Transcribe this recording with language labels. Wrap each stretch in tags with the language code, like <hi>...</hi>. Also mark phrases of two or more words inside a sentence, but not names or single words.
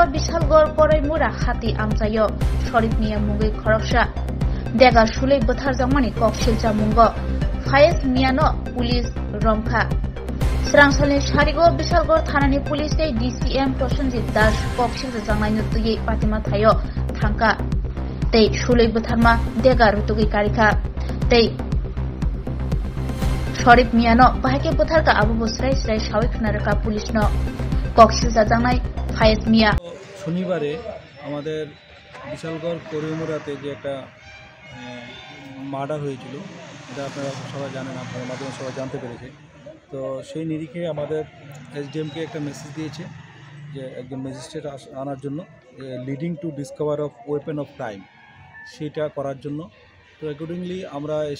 <trp>Bishalgor Korai Mura Hati Amzayo Sharif Mia Mugi Khoroksha Degar Shuli Butharzamani Kokshilsa Mungo Faiz Miano Police Romkha Srangsalni Sharigo Bishalgor Thanani Police DCM Prosenjit Das Kokshilsa Jangnai Nutugi Patima Thayo Thangka Tei Shulai Butharma Degar Rutugi Karika Tei Sharif Miano Bahake Butharka Abu Busrai Srai Shawik Naraka Police no Kokshilsa Jangnai Faiz Mia</trp> <bn>শনিবারে আমাদের বিশালগড় করিমুরাতে যে একটা মার্ডার হয়েছিল এটা আপনারা সবাই জানেন আপনাদের মাধ্যমে সবাই জানতে পেরেছে তো সেই নিরিখে আমাদের এসডিএমকে একটা মেসেজ দিয়েছে যে একজন ম্যাজিস্ট্রেট আনার জন্য</bn> <en>leading to discover of weapon of crime</en> <bn>সেটা করার জন্য তো অ্যাকর্ডিংলি আমরা</bn>